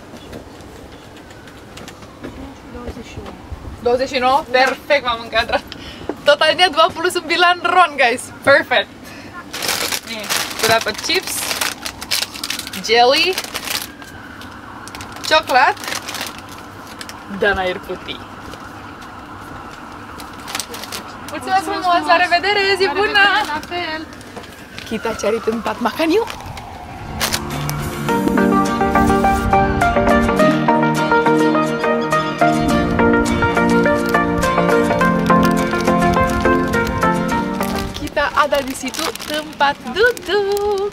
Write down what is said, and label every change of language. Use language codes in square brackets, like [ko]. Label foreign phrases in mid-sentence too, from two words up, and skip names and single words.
[ro] $29. Perfect, m-am încadrat. [id] Totalnya 29 ron guys. Perfect. Nih, udah dapat chips, jelly, coklat, dan air putih. [ro] Mulțumesc frumos, la revedere, zi bună! [id] Kita cari tempat makan yuk! Kita ada di situ tempat duduk.